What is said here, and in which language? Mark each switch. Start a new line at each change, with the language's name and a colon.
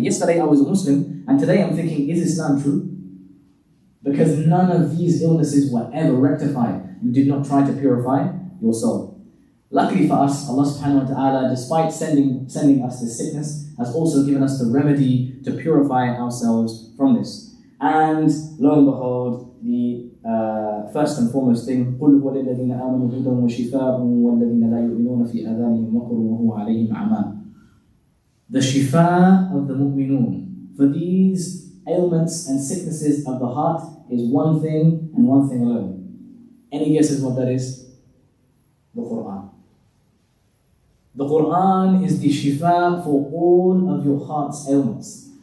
English: Yesterday I was a Muslim, and today I'm thinking, is Islam true? Because none of these illnesses were ever rectified. You did not try to purify your soul. Luckily for us, Allah subhanahu wa ta'ala, despite sending us this sickness, has also given us the remedy to purify ourselves from this. And lo and behold, the first and foremost thing,
Arabic: قُلْ هُوَ لِلَّذِينَ آمَنُوا هُدًى وَشِفَاءٌ وَالَّذِينَ لَا يُؤْمِنُونَ فِي آذَانِهِمْ وَقْرٌ وَهُوَ عَلَيْهِمْ عَمَى.
English: The shifa of the mu'minun. For these ailments and sicknesses of the heart is one thing and one thing alone. Any guesses what that is? The Quran. The Quran is the shifa for all of your heart's ailments.